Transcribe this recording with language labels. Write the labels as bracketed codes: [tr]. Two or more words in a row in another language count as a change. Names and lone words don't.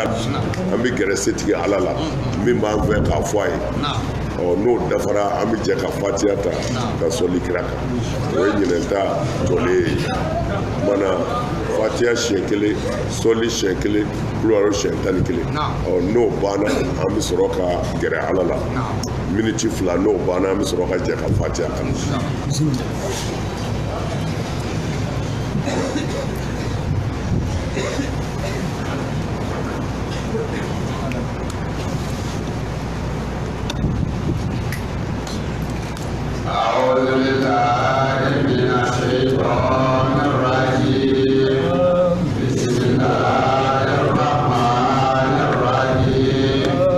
[bm] an bɛ gɛrɛ setigi ala la min b'an fɛ k'a fɔ a ye n'o dafara an bɛ jɛ ka fatiya ta ka sɔli kira kan o ye ɲinɛta jɔlen ye mana fatiya siɲɛ 1 sɔli siɲɛ 1 kulɔro siɲɛ 11 n'o banna an bɛ sɔrɔ ka gɛrɛ ala la miniti 2 n'o banna an bɛ sɔrɔ ka jɛ ka fatiya kan [ar] أعوذ بالله من الشيطان الرجيم بسم الله الرحمن الرحيم